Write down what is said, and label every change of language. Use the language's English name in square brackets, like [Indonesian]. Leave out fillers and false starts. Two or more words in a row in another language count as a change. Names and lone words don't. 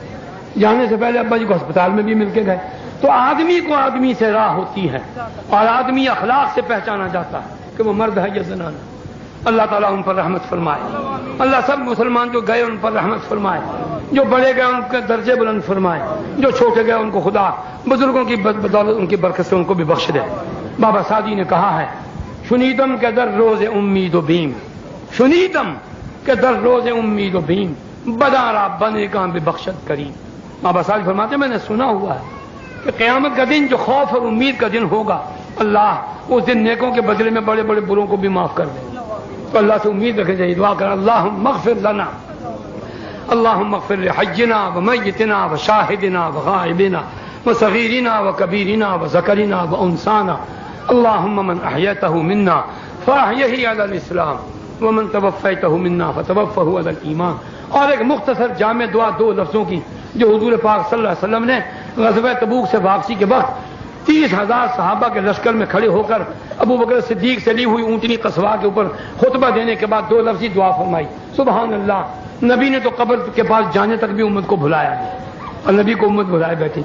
[Urdu] جانے سے پہلے ابا جی کو ہسپتال میں بھی مل کے گئے. تو آدمی کو آدمی سے راہ ہوتی ہے اور آدمی اخلاق سے پہچانا جاتا ہے کہ وہ مرد ہے یا زنانہ. اللہ تعالیٰ ان پر رحمت فرمائے, اللہ سب مسلمان جو گئے ان پر رحمت فرمائے, جو بڑے گئے ان کے درجے بلند فرمائے, جو چھوٹے گئے ان کو خدا بزرگوں کی بدولت ان کی برکت سے ان کو بھی بخش دے. بابا سعدی نے کہا ہے [Persian] شنیدم کے در روز امید و بیم, شنیدم کے در روز امید و بیم بدارا بنے کا بے بخشت کریم. [Urdu] بابا سعدی فرماتے میں نے سنا ہوا ہے کہ قیامت کا دن جو خوف اور امید کا دن ہوگا اللہ اس دن نیکوں کے بدلے میں بڑے بڑے بروں کو بھی معاف کر دے. تو اللہ سے امید رکھے چاہیے، دعا کر [Arabic] اللہم اغفر لنا، اللہم اغفر لحجنا ومیتنا وشاہدنا وغائبنا وصغیرنا وکبیرنا وذکرنا وانثانا، اللہم من احییتہ منا فاحیہ علی الاسلام ومن توفیتہ منا فتوفہ علی الایمان. [Urdu] اور ایک مختصر جامع دعا 2 لفظوں کی جو حضور پاک [Arabic] صلی اللہ علیہ وسلم [Urdu] نے غزوہ تبوک سے واپسی کے وقت 30,000 صحابہ کے لشکر میں کھڑے ہو کر ابو بکر صدیق سے لی ہوئی اونٹنی قصواء کے اوپر خطبہ دینے کے بعد 2 لفظی دعا فرمائی. [Arabic] سبحان اللہ، [Urdu] نبی نے تو قبر کے پاس جانے تک بھی امت کو بھلایا نہیں، اور نبی کو امت بھلائے بیٹھی.